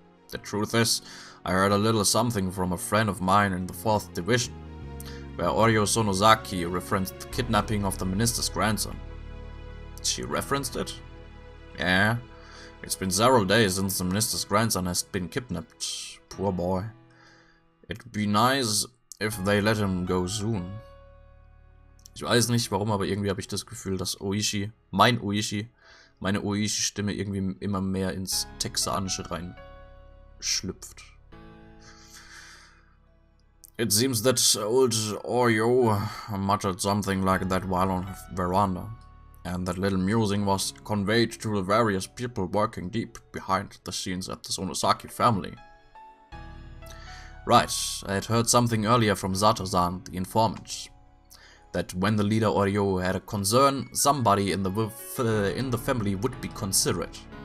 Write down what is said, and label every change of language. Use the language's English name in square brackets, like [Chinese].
[English] The truth is, I heard a little something from a friend of mine in the 4th Division, where Oryo Sonozaki referenced the kidnapping of the minister's grandson. She referenced it? Yeah, it's been several days since the minister's grandson has been kidnapped. Poor boy. It'd be nice if they let him go soon. [German] Ich weiß nicht warum, aber irgendwie habe ich das Gefühl, dass meine Uishi-Stimme irgendwie immer mehr ins Texanische reinschlüpft. [English] It seems that old Oryo muttered something like that while on her veranda, and that little musing was conveyed to the various people working deep behind the scenes at the Sonosaki family. Right, I had heard something earlier from Sato-san, the informant, that when the leader Oryo had a concern, somebody in the family would be considerate.